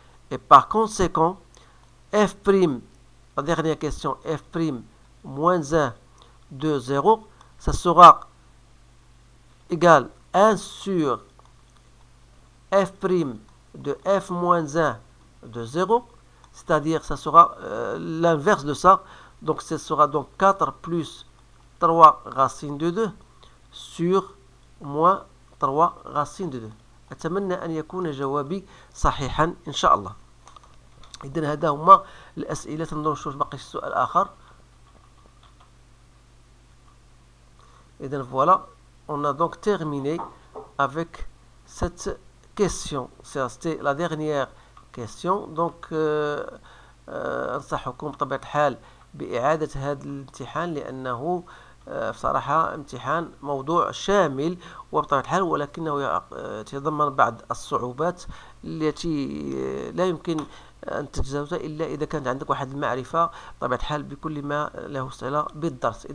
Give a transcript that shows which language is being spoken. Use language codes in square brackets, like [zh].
[fr] Et par conséquent, f', la dernière question, f' moins 1 de 0, ça sera égal 1 sur f' de f moins 1 de 0, c'est-à-dire ça sera l'inverse de ça, donc ce sera donc 4 plus 3 racine de 2 sur moins 3 racine de 2. [ar] أتمنى أن يكون جوابي صحيحا إن شاء الله. إذن هذا هما الأسئلة. تنظر نشوف باقي السؤال آخر. [fr] إذن voilà, on a donc terminé avec cette question. C'était la dernière question. [ar] Donc أنصحكم بطبيعة الحال بإعادة هذا الامتحان، لأنه بصراحة امتحان موضوع شامل وبطبيعة الحال، ولكنه يتضمن بعض الصعوبات التي لا يمكن أن تتجاوزها إلا إذا كانت عندك واحد المعرفة بطبيعة الحال بكل ما له صلة بالدرس.